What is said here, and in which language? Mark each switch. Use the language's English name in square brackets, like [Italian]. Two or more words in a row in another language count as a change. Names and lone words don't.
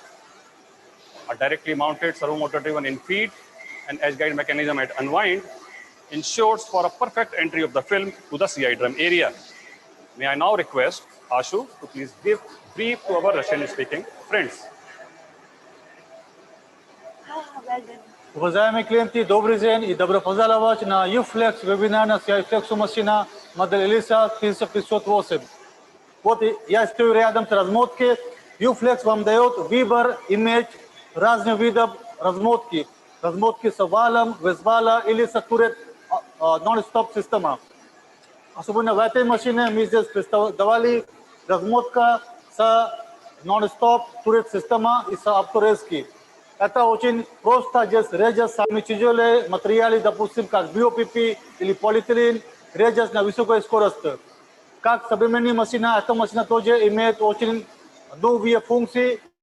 [English] A directly mounted servo motor driven in feed and edge guide mechanism at unwind ensures for a perfect entry of the film to the CI drum area. May I now request Ashu to please give brief to our Russian-speaking friends. Well done. [Russian] Уважаемые клиенты, добрый день и добро пожаловать на UFlex вебинар на CI-Flex машина модель ELISA 1508. Вот я стою рядом с размотки. UFlex вам дает выбор иметь разных видов размотки. Размотки с валом, без вала или с турет non-stop система. Особенно в этой машине мы здесь представляли размотка с non-stop турет система и с авторезки. Это очень просто, здесь режет самые тяжелые материалы, допустим, как BOPP или полиэтилен, режет на высокой скорости. Как современные машины, эта машина тоже имеет очень новые функции.